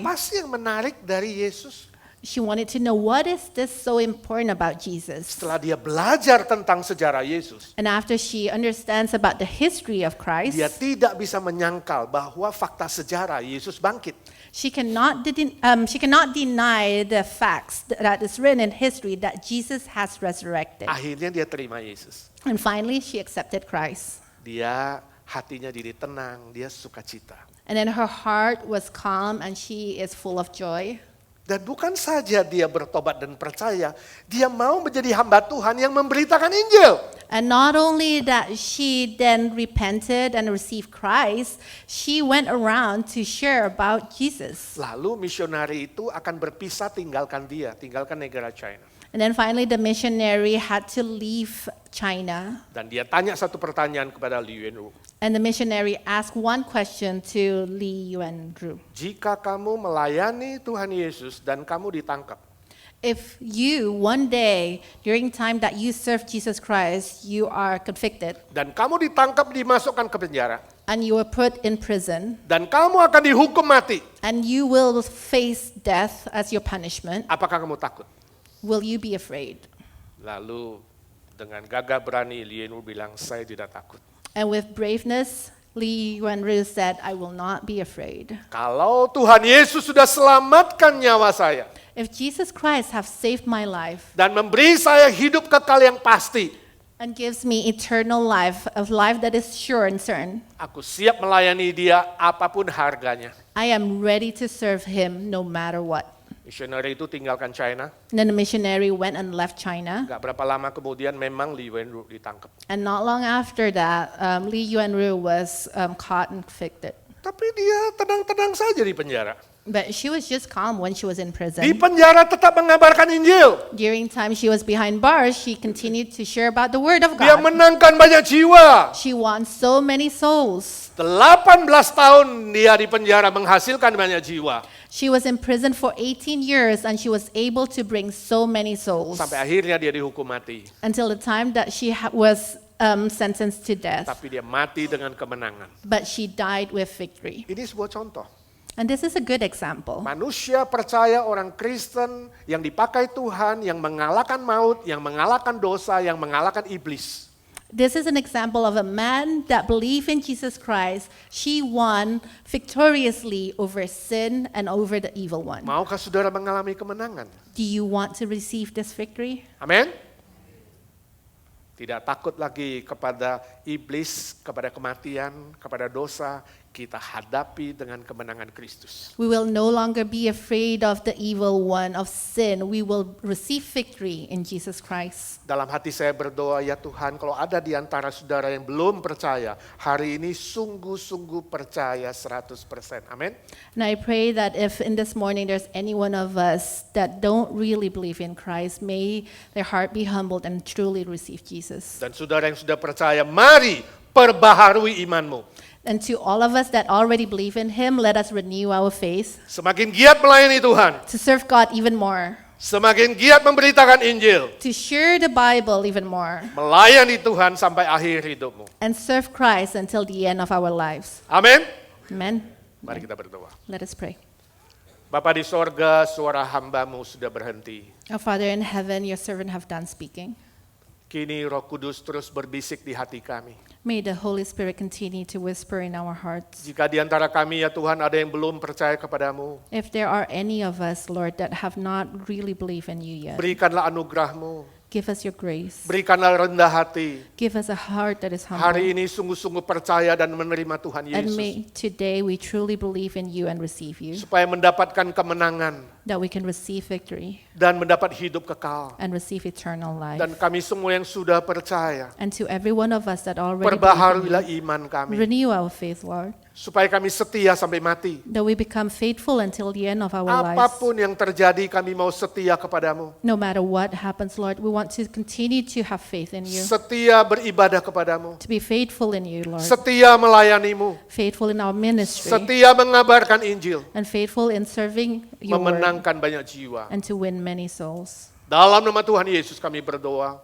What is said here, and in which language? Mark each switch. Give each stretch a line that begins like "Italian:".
Indonesian: Apa sih yang menarik dari Yesus?
English: She wanted to know, what is this so important about Jesus?
Indonesian: Setelah dia belajar tentang sejarah Yesus,
English: And after she understands about the history of Christ,
Indonesian: dia tidak bisa menyangkal bahwa fakta sejarah Yesus bangkit.
English: she cannot deny the facts that is written in history that Jesus has resurrected.
Indonesian: Akhirnya dia terima Yesus.
English: And finally, she accepted Christ.
Indonesian: Dia hatinya jadi tenang, dia sukacita.
English: And then her heart was calm and she is full of joy.
Indonesian: Dan bukan saja dia bertobat dan percaya, dia mau menjadi hamba Tuhan yang memberitakan Injil.
English: And not only that she then repented and received Christ, she went around to share about Jesus.
Indonesian: Lalu misionari itu akan berpisah tinggalkan negara China.
English: And then finally the missionary had to leave China.
Indonesian: Dan dia tanya satu pertanyaan kepada Li Yuanru.
English: And the missionary asked one question to Li Yuanru.
Indonesian: Jika kamu melayani Tuhan Yesus dan kamu ditangkap,
English: If you one day during time that you serve Jesus Christ, you are convicted
Indonesian: dan kamu ditangkap dimasukkan ke penjara,
English: and you are put in prison
Indonesian: dan kamu akan dihukum mati,
English: and you will face death as your punishment,
Indonesian: apakah kamu takut?
English: will you be afraid?
Indonesian: Lalu dengan gagah berani Li Yuanru bilang, saya tidak takut.
English: And with braveness, Li Yuanru said, I will not be afraid.
Indonesian: Kalau Tuhan Yesus sudah selamatkan nyawa saya
English: If Jesus Christ have saved my life
Indonesian: dan memberi saya hidup kekal yang pasti,
English: and gives me eternal life, a life that is sure and certain,
Indonesian: aku siap melayani dia apapun harganya.
English: I am ready to serve him no matter what.
Indonesian: Misionari itu tinggalkan China.
English: And then the missionary went and left China.
Indonesian: Gak berapa lama kemudian memang Li Yuanru ditangkap.
English: And not long after that, Li Yuanru was caught and convicted.
Indonesian: Tapi dia tenang-tenang saja di penjara.
English: But she was just calm when she was in
Indonesian: Di
English: prison.
Indonesian: penjara tetap mengabarkan Injil.
English: During time she was behind bars, she continued to share about the word of
Indonesian: Dia
English: God.
Indonesian: menangkan banyak jiwa.
English: She won so many souls.
Indonesian: 18 tahun dia di penjara menghasilkan banyak jiwa.
English: She was in prison for 18 years and she was able to bring so many souls
Indonesian: Sampai akhirnya dia dihukum mati.
English: until the time that she was sentenced to death.
Indonesian: Tapi dia mati dengan kemenangan.
English: But she died with victory.
Indonesian: Ini sebuah contoh.
English: And this is a good example.
Indonesian: Manusia percaya, orang Kristen yang dipakai Tuhan, yang mengalahkan maut, yang mengalahkan dosa, yang mengalahkan iblis.
English: This is an example of a man that believed in Jesus Christ. She won victoriously over sin and over the evil one.
Indonesian: Maukah saudara mengalami kemenangan?
English: Do you want to receive this victory?
Indonesian: Amin? Tidak takut lagi kepada iblis, kepada kematian, kepada dosa. Kita hadapi dengan kemenangan Kristus.
English: We will no longer be afraid of the evil one, of sin. We will receive victory in Jesus Christ.
Indonesian: Dalam hati saya berdoa, ya Tuhan, kalau ada di antara saudara yang belum percaya, hari ini sungguh-sungguh percaya 100%. Amin.
English: And I pray that if in this morning there's any one of us that don't really believe in Christ, may their heart be humbled and truly receive Jesus.
Indonesian: Dan saudara yang sudah percaya, mari perbaharui imanmu.
English: And to all of us that already believe in Him, let us renew our faith
Indonesian: Semakin giat melayani Tuhan,
English: to serve God even more,
Indonesian: semakin giat memberitakan Injil,
English: to share the Bible even more,
Indonesian: melayani Tuhan sampai akhir hidupmu.
English: and serve Christ until the end of our lives.
Indonesian: Amin.
English: Amen.
Indonesian: Mari kita berdoa.
English: Let us pray.
Indonesian: Bapa di sorga, suara hambamu sudah berhenti.
English: Our Father in heaven, your servant have done speaking.
Indonesian: Kini Roh Kudus terus berbisik di hati kami.
English: May the Holy Spirit continue to whisper in our hearts.
Indonesian: Jika di antara kami ya Tuhan ada yang belum percaya kepadamu,
English: If there are any of us, Lord, that have not really believed in you yet,
Indonesian: berikanlah anugerahmu,
English: give us your grace.
Indonesian: berikanlah rendah hati.
English: Give us a heart that is
Indonesian: Hari
English: humble.
Indonesian: ini sungguh-sungguh percaya dan menerima Tuhan
English: And
Indonesian: Yesus.
English: may today we truly believe in you and receive you,
Indonesian: Supaya mendapatkan kemenangan
English: that we can receive victory
Indonesian: dan mendapat hidup kekal.
English: and receive eternal life.
Indonesian: Dan kami semua yang sudah percaya,
English: And to every one of us that already believe in
Indonesian: perbaharuilah
English: you,
Indonesian: iman kami.
English: renew our faith, Lord.
Indonesian: supaya kami setia sampai mati.
English: that we become faithful until the end of our lives.
Indonesian: Apapun yang terjadi, kami mau setia kepadamu.
English: No matter what happens, Lord, we want to continue to have faith in you,
Indonesian: Setia beribadah kepadamu.
English: to be faithful in you, Lord,
Indonesian: Setia melayanimu.
English: faithful in our ministry,
Indonesian: Setia mengabarkan Injil.
English: and faithful in serving your word,
Indonesian: Memenangkan banyak jiwa.
English: and to win many souls.
Indonesian: Dalam nama Tuhan Yesus kami berdoa